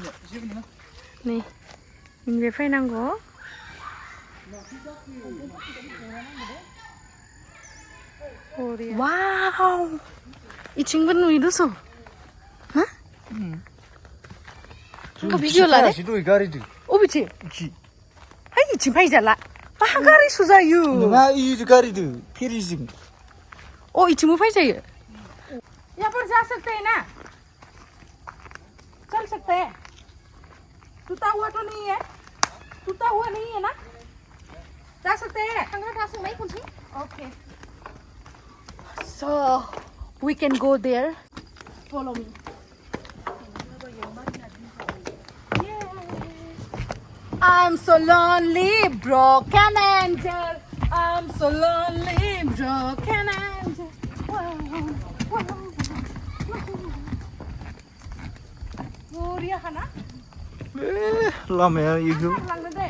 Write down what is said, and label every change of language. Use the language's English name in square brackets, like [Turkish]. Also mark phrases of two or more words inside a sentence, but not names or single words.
[Bodo] बे फैनांगौ वाव इथिंबो नुयो दस' हा भिडिअ लादे अबेथिं है इथिं फैजाला मा गारिसो जायो नङा इ गारिदो फेरिजों ओ इथिंबो फैजायो [Hindi] यहाँ पर जा सकते हैं ना चल सकते हैं टूटा हुआ तो नहीं है ना जा सकते हैं ओके [English] So we can go there. Follow me. I'm so lonely, broken angel. I'm so lonely, broken angel. [Bodo] Buriya kana? लामाया इखौ Langna deh.